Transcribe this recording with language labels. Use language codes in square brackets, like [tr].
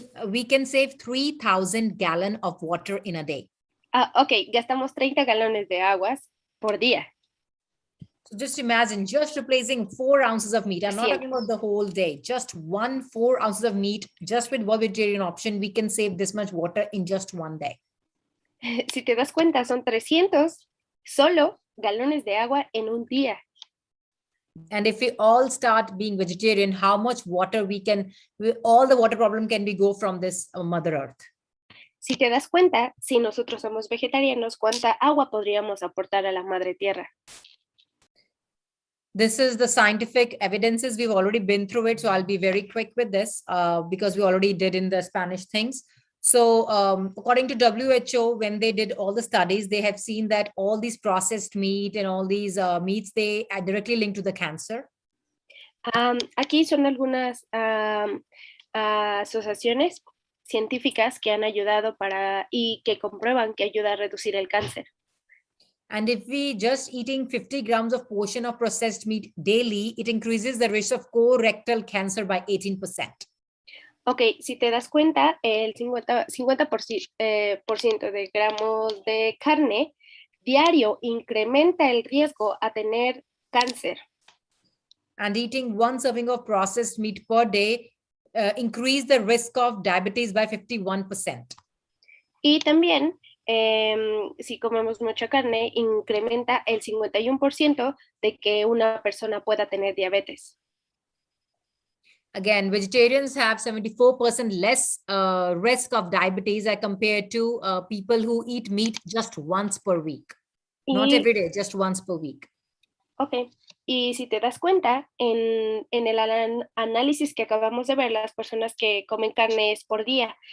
[en] We can save 3,000 gallons of water in a day. [es] Ok, gastamos 30 galones de aguas por día. [en] So just imagine, just replacing 4 ounces of meat. I'm not talking about the whole day. Just 4 ounces of meat, just with one vegetarian option, we can save this much water in just 1 day. [es] Si te das cuenta, son 300 solo galones de agua en un día. [en] And if we all start being vegetarian, how much water all the water problem can we go from this Mother Earth? [es] Si te das cuenta, si nosotros somos vegetarianos, ¿cuánta agua podríamos aportar a la Madre Tierra? [en] This is the scientific evidences. We've already been through it, so I'll be very quick with this because we already did in the Spanish things. So according to WHO, when they did all the studies, they have seen that all these processed meat and all these meats, they are directly linked to the cancer. [es] Aquí son algunas asociaciones científicas que han ayudado y que comprueban que ayuda a reducir el cáncer. [en] And if we just eating 50 grams of portion of processed meat daily, it increases the risk of colorectal cancer by 18%. [es] Ok, si te das cuenta, el 50% de gramos de carne diario incrementa el riesgo a tener cáncer. [en] And eating 1 serving of processed meat per day increase the risk of diabetes by 51%. [es] Y también, si comemos mucha carne, incrementa el 51% de que una persona pueda tener diabetes. [en] Again, vegetarians have 74% less risk of diabetes as compared to people who eat meat just once per week. Not every day, just once per week. [es] Ok, y si te das cuenta, en el análisis que acabamos de ver, las personas que comen carne es por día.